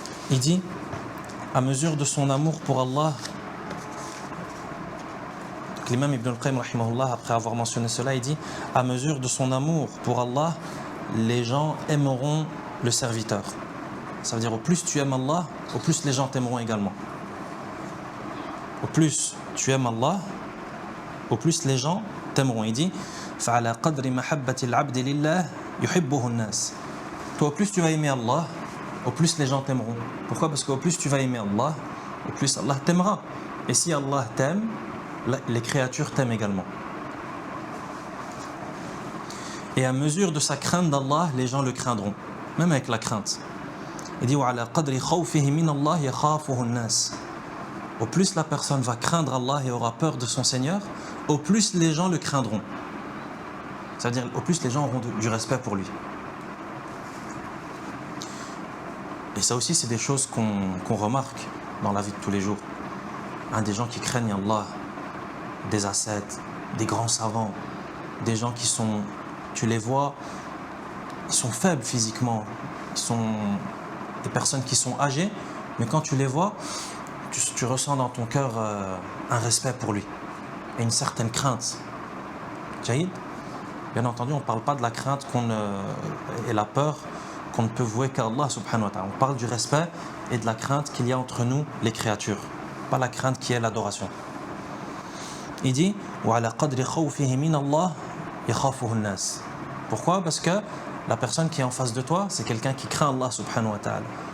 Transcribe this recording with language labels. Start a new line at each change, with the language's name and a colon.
French: Il dit, à mesure de son amour pour Allah, l'imam Ibn al-Qayyim rahimahullah, après avoir mentionné cela, il dit, à mesure de son amour pour Allah, les gens aimeront le serviteur. Ça veut dire au plus tu aimes Allah, au plus les gens t'aimeront également. Au plus tu aimes Allah, au plus les gens t'aimeront. Il dit,
Arabic: فَعَلَى قَدْرِ مَحَبَّةِ الْعَبْدِ لِلَّهِ يُحِبُّهُ النَّاسِ.
French: Toi, au plus tu vas aimer Allah, au plus les gens t'aimeront. Pourquoi? Parce qu'au plus tu vas aimer Allah, au plus Allah t'aimera. Et si Allah t'aime, les créatures t'aiment également. Et à mesure de sa crainte d'Allah, les gens le craindront, même avec la crainte. Il dit
Arabic: وَعَلَى قَدْرِ خَوْفِهِ مِنَ اللَّهِ يَخَافُهُ النَّاسِ.
French: Au plus la personne va craindre Allah et aura peur de son Seigneur, au plus les gens le craindront. C'est-à-dire au plus les gens auront du respect pour lui. Et ça aussi, c'est des choses qu'on remarque dans la vie de tous les jours. Des gens qui craignent Allah, des ascètes, des grands savants, des gens qui sont, tu les vois, ils sont faibles physiquement, ils sont des personnes qui sont âgées, mais quand tu les vois, tu ressens dans ton cœur un respect pour lui et une certaine crainte. Jaïd, bien entendu, on ne parle pas de la crainte et la peur qu'on ne peut vouer qu'à Allah subhanahu wa ta'ala. On parle du respect et de la crainte qu'il y a entre nous, les créatures, pas la crainte qui est l'adoration. Il dit
Arabic: وَعَلَى قَدْرِ خَوْفِهِ مِنَ اللَّهِ يَخَافُهُ النَّاسِ.
French: Pourquoi? Parce que la personne qui est en face de toi, c'est quelqu'un qui craint Allah subhanahu wa ta'ala.